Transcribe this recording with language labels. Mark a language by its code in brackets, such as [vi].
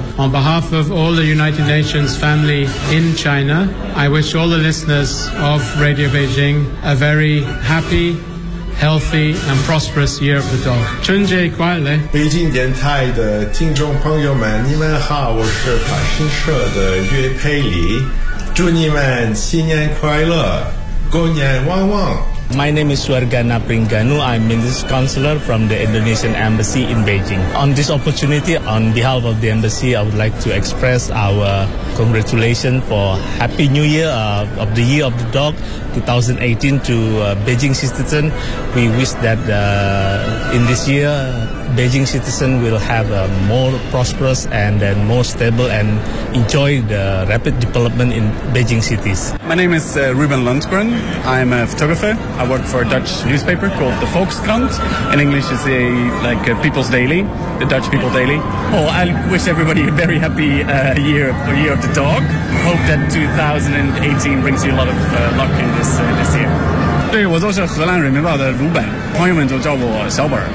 [en] On behalf of all the United Nations family in China. I wish all the listeners of Radio Beijing a very happy, healthy, and prosperous Year of the Dog. [zh] 春节快乐！北京电台的听众朋友们，你们好，我是法新社的岳佩里，祝你们新年快乐，狗年旺旺。 [en] My name is Suargana Pringanu. I'm Minister Counselor from the Indonesian Embassy in Beijing. On this opportunity, on behalf of the Embassy, I would like to express our congratulations for Happy New Year of the Year of the Dog 2018 to Beijing citizens. We wish that in this year, Beijing citizens will have a more prosperous and then more stable and enjoy the rapid development in Beijing cities. My name is Ruben Lundgren. I'm a photographer. I work for a Dutch newspaper called the Volkskrant. In English, it's a People's Daily, the Dutch People Daily. Oh, I wish everybody a very happy year of the dog. Hope that 2018 brings you a lot of luck in this year. [zh] 对，我就是荷兰人民报的鲁本，朋友们就叫我小本。